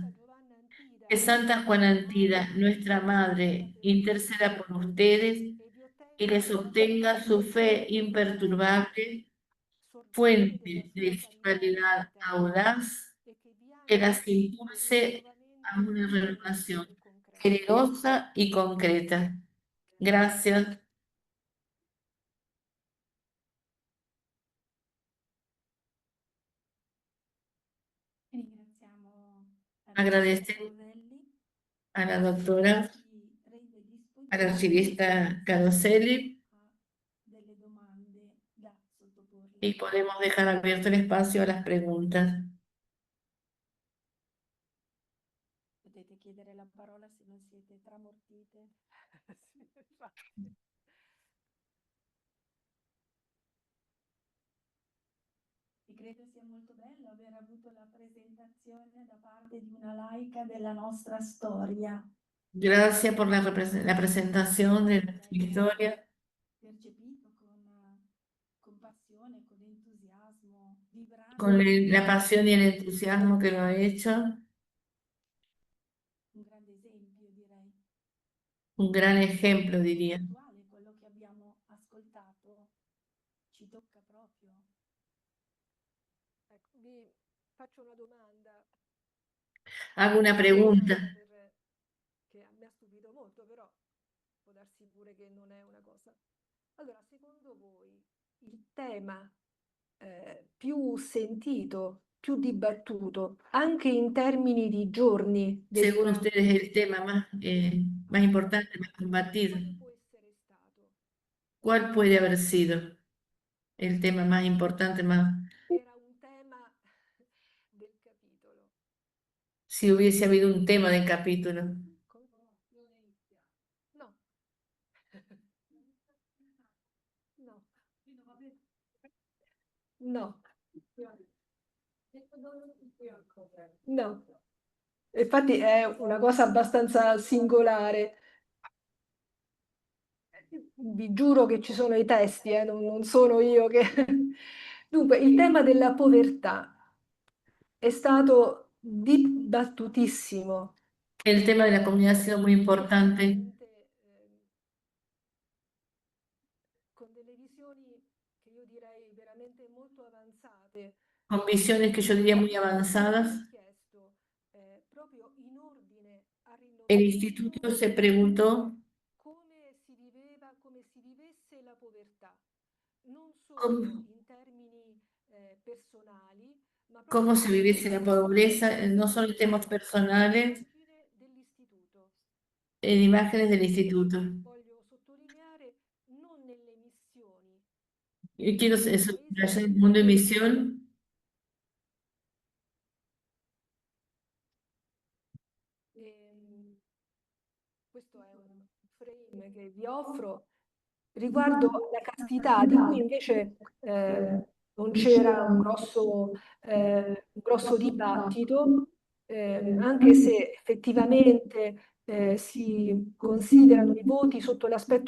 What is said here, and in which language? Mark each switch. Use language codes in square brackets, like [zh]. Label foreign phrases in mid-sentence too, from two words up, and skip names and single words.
[es] Que Santa Juana Antida, nuestra Madre, interceda por ustedes y les obtenga su fe imperturbable, fuente de espiritualidad audaz, que las impulse a una renovación generosa y concreta. Gracias. [it] Ringraziamo [es] Agradecer Roselli, a la doctora, [it] ci rende [es] a la [it] disponibili [es] archivista Caroselli, [it] a delle domande da sottoporle. [es] y podemos dejar abierto el espacio a las preguntas. [it] Potete chiedere la parola se non siete tramortite. Sì, infatti. E credo sia molto bello aver avuto la presentazione da parte di una laica della nostra storia. [es] Gracias por la presentación de nuestra historia, [it] Percepito con passione, con entusiasmo, vibrante, [es] con la pasión y el entusiasmo que lo ha hecho. [it] un grande esempio, direi. [es] Un gran ejemplo, diría. [it] Attuale, quello che abbiamo ascoltato ci tocca proprio. Ecco, vi faccio una domanda [es] Hago una pregunta. [it] che mi ha stupito molto, però può darsi pure che non è una cosa. Allora, secondo voi il tema più sentito, più dibattuto, anche in termini di giorni [es] Según [it] dedicato, [es] ustedes, el tema más importante, más combatido, [it] quale può essere stato? [es] ¿cuál puede haber sido el tema más importante, más, [it] Era un tema del capitolo. [es] si hubiese habido un tema del capítulo? [it] No. No. No. No, infatti è una cosa abbastanza singolare. Vi giuro che ci sono i testi, non sono io che... Dunque, il tema della povertà è stato dibattutissimo. [es] El tema de la comunidad ha sido muy importante, [it] Con delle visioni che io direi veramente molto avanzate. [es] con visiones que yo diría muy avanzadas. [it] Chiesto, proprio in ordine al [es] El [it] rinnovamento, [es] instituto se preguntó [it] come si vivesse la povertà, non solo [es] cómo, [it] in termini personali, ma [es] cómo [it] proprio [es] se viviese la pobreza, no solo en temas personales, [it] dell'istituto. [es] en imágenes del instituto. [it] Voglio sottolineare non nelle missioni. [es] Yo quiero subrayar el mundo de misión. [it] Questo è un frame che vi offro riguardo la castità, di cui invece non c'era un grosso dibattito, anche se effettivamente si considerano i voti sotto l'aspetto